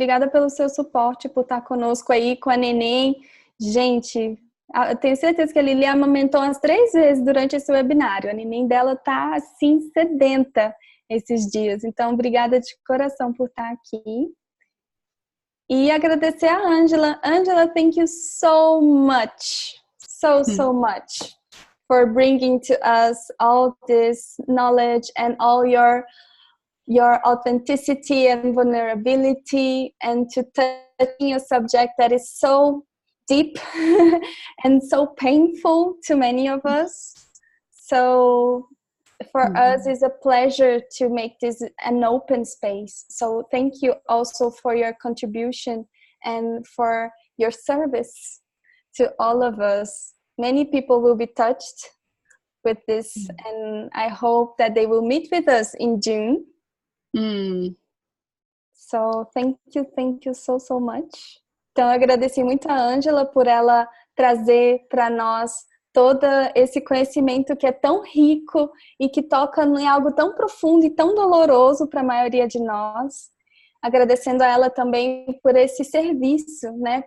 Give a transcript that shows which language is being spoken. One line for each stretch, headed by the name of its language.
Portuguese: Obrigada pelo seu suporte, por estar conosco aí com a neném. Gente, eu tenho certeza que a Lili amamentou umas 3 vezes durante esse webinário. A neném dela tá, assim, sedenta esses dias. Então, obrigada de coração por estar aqui. E agradecer a Ângela.
English: Ângela, thank you so much. So much for bringing to us all this knowledge and all your authenticity and vulnerability, and to touching a subject that is so deep and so painful to many of us. So for us, it's a pleasure to make this an open space. So thank you also for your contribution and for your service to all of us. Many people will be touched with this, and I hope that they will meet with us in June. So thank you so much.
Portuguese: Então, eu agradeci muito a Ângela por ela trazer para nós todo esse conhecimento que é tão rico e que toca em algo tão profundo e tão doloroso para a maioria de nós. Agradecendo a ela também por esse serviço, né?